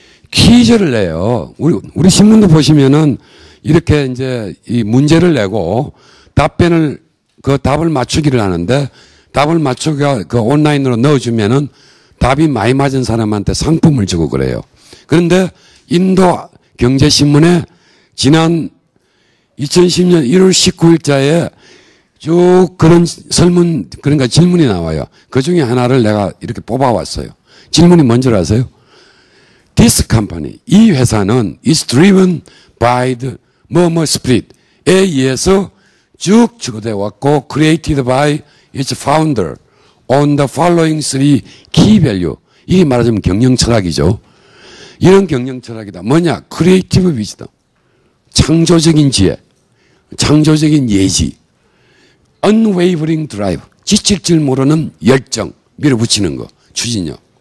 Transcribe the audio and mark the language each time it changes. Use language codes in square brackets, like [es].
[ko] 퀴즈를 내요. 우리 신문도 보시면은 이렇게 이제 이 문제를 내고 답을 맞추기를 하는데 답을 맞추기가 그 온라인으로 넣어주면은 답이 많이 맞은 사람한테 상품을 주고 그래요. 그런데 인도 경제신문에 지난 2010년 1월 19일자에 쭉 그런 그러니까 질문이 나와요. 그 중에 하나를 내가 이렇게 뽑아왔어요. 질문이 뭔지 아세요? [en] This company, [ko] 이 회사는 [en] is driven by the spirit에 [ko] 의해서 쭉 주거되어 왔고 [en] created by its founder on the following three key value. [ko] 이게 말하자면 경영 철학이죠. 이런 경영 철학이다. 뭐냐? 크리에이티브 위즈덤. 창조적인 지혜. 창조적인 예지. [en] unwavering drive. [ko] 지칠줄 모르는 열정. 밀어붙이는 거. 추진력.